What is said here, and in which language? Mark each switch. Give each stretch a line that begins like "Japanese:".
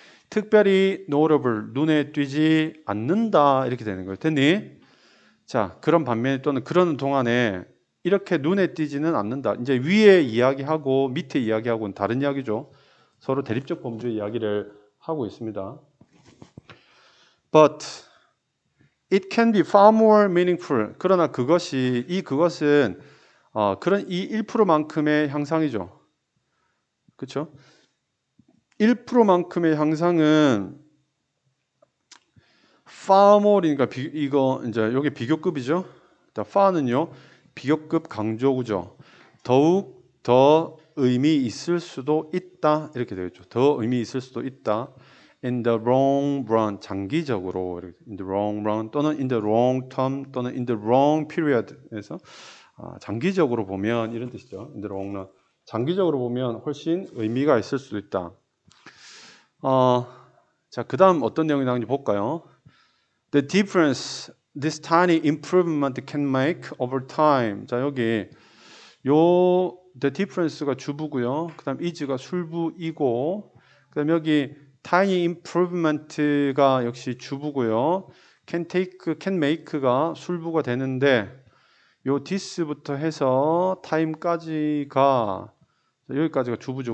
Korean: 특별히 notable 눈에 띄지 않는다 이렇게 되는 거예요. 됐니? 자, 그런 반면에 또는 그러는 동안에 이렇게 눈에 띄지는 않는다. 이제 위에 이야기하고 밑에 이야기하고는 다른 이야기죠. 서로 대립적 범주 이야기를 하고 있습니다.
English: But it can be far more meaningful.
Korean: 그러나 그것은 그런 이 1%만큼의 향상이죠. 그렇죠? 1%만큼의 향상은 far more이니까 이거 이제 여기 비교급이죠. far는요 비교급 강조구죠. 더욱 더 의미 있을 수도 있다 이렇게 되겠죠. 더 의미 있을 수도 있다.
English: In the long run 장기적으로 in the long run 또는 in the long term 또는 in the long period에서
Korean: 장기적으로 보면 이런 뜻이죠.
English: in the long run
Korean: 장기적으로 보면 훨씬 의미가 있을 수도 있다. 자, 그다음 어떤 내용이 나오는지 볼까요?
English: The difference this tiny improvement can make over time.
Korean: 자, 여기 the difference가 주부고요. 그다음 is가 술부이고 그다음 여기 tiny improvement가 역시 주부고요. can make가 술부가 되는데 요 this부터 해서 time까지가 여기까지가 주부죠.